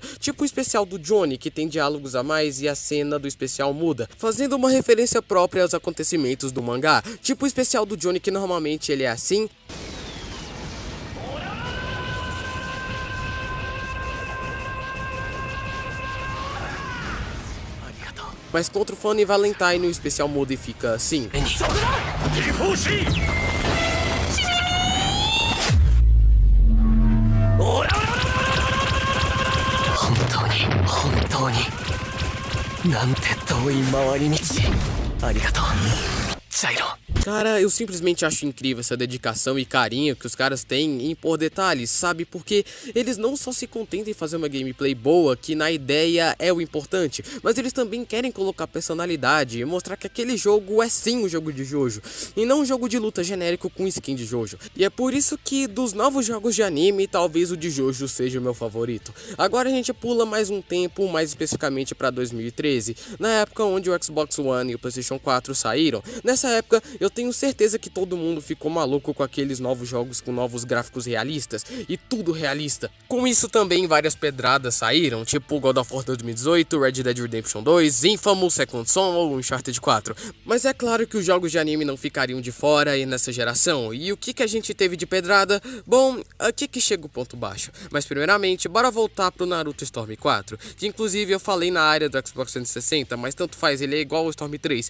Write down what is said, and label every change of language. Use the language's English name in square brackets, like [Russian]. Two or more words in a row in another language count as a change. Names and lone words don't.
[Portuguese] Tipo o especial do Johnny, que tem diálogos a mais e a cena do especial muda, fazendo uma referência própria aos acontecimentos do mangá. Tipo o especial do Johnny, que normalmente ele é assim, mas contra o Funny Valentine o especial muda e fica assim. [Japanese] なんて遠い回り道ありがとうジャイロ [Portuguese] Cara, eu simplesmente acho incrível essa dedicação e carinho que os caras têm em pôr detalhes, sabe? Porque eles não só se contentam em fazer uma gameplay boa, que na ideia é o importante, mas eles também querem colocar personalidade e mostrar que aquele jogo é sim um jogo de Jojo, e não um jogo de luta genérico com skin de Jojo. E é por isso que dos novos jogos de anime, talvez o de Jojo seja o meu favorito. Agora a gente pula mais um tempo, mais especificamente para 2013, na época onde o Xbox One e o PlayStation 4 saíram. Nessa época, eu tenho certeza que todo mundo ficou maluco com aqueles novos jogos com novos gráficos realistas e tudo realista. Com isso também várias pedradas saíram, tipo God of War 2018, Red Dead Redemption 2, Infamous, Second Son ou Uncharted 4. Mas é claro que os jogos de anime não ficariam de fora aí nessa geração. E o que a gente teve de pedrada? Bom, aqui que chega o ponto baixo. Mas primeiramente, bora voltar pro Naruto Storm 4, que inclusive eu falei na área do Xbox 360, mas tanto faz, ele é igual ao Storm 3.